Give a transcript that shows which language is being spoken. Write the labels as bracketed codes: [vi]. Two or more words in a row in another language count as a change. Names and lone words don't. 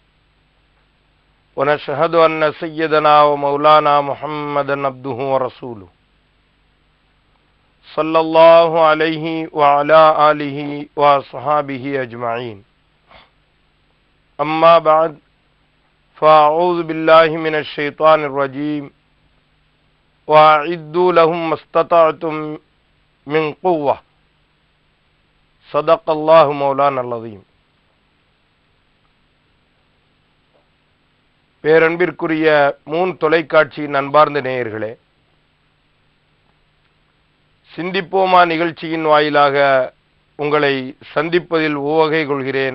[ar] ونشهد أن سيدنا ومولانا محمدا عبده ورسوله صلى الله عليه وعلى آله وصحابه أجمعين أما بعد فأعوذ بالله من الشيطان الرجيم وأعدوا لهم ما استطعتم من قوة صدق الله مولانا العظيم. [ta] பேரன்பிற்குரிய மூன் தொலைக்காட்சியின் அன்பார்ந்த நேயர்களே, சிந்திப்போமா நிகழ்ச்சியின் வாயிலாக உங்களை சந்திப்பதில் உவகை கொள்கிறேன்.